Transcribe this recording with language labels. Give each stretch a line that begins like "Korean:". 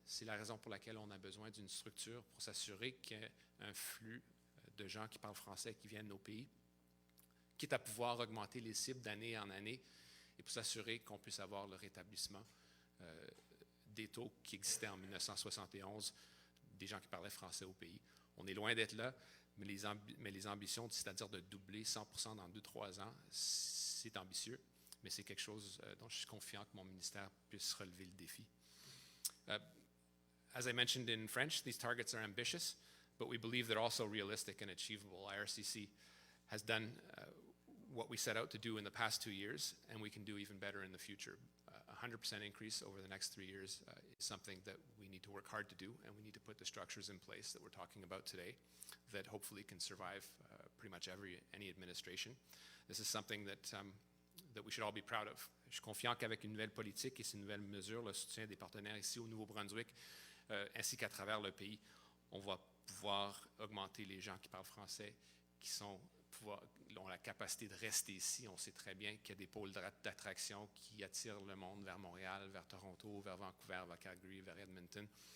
French: C'est la raison pour laquelle on a besoin d'une structure pour s'assurer qu'il y ait un flux de gens qui parlent français qui viennent au pays, quitte à pouvoir augmenter les cibles d'année en année et pour s'assurer qu'on puisse avoir le rétablissement des taux qui existaient en 1971, des gens qui parlaient français au pays. On est loin d'être là, mais les ambitions, c'est-à-dire de doubler 100% dans 2-3 ans, c'est ambitieux, mais c'est quelque chose dont je suis confiant que mon ministère puisse relever le défi.
English: As I mentioned in French, these targets are ambitious, but we believe they're also realistic and achievable. IRCC has done what we set out to do in the past 2 years, and we can do even better in the future. 100% increase over the next 3 years is something that we need to work hard to do, and we need to put the structures in place that we're talking about today that hopefully can survive pretty much any administration. This is something that we should all be proud of.
French: Je suis confiant qu'avec une nouvelle politique et ces nouvelles mesures, le soutien des partenaires ici au Nouveau-Brunswick, ainsi qu'à travers le pays, on va pouvoir augmenter les gens qui parlent français, qui sont ont la capacité de rester ici. On sait très bien qu'il y a des pôles d'attraction qui attirent le monde vers Montréal, vers Toronto, vers Vancouver, vers Calgary, vers Edmonton.